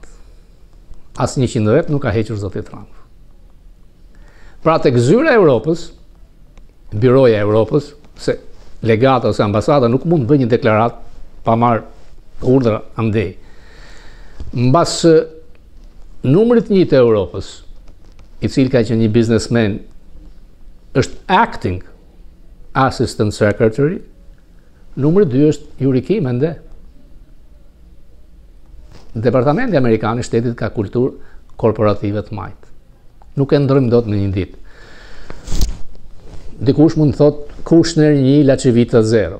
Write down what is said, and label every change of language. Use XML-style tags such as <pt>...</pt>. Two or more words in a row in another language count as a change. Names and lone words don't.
<sq>Asë 100 vet nuk ka hequr zoti Trump. Pra tek zyra e Europës, Biroja e Europës, se legata ose ambasada nuk mund të bëjë një deklarat pa marrë urdhra andej. Mbas numrit 1 të Europës, i cili ka qenë një businessman, është</sq> <en>acting assistant secretary,</en> <sq>numri 2 është Yuri Mende. Departamenti Amerikan i Shtetit ka kulturë korporative të majtë. Nuk e ndrojmë dot në një ditë. Dikush mund të thotë Kushner 1, Lacivita 0.</sq>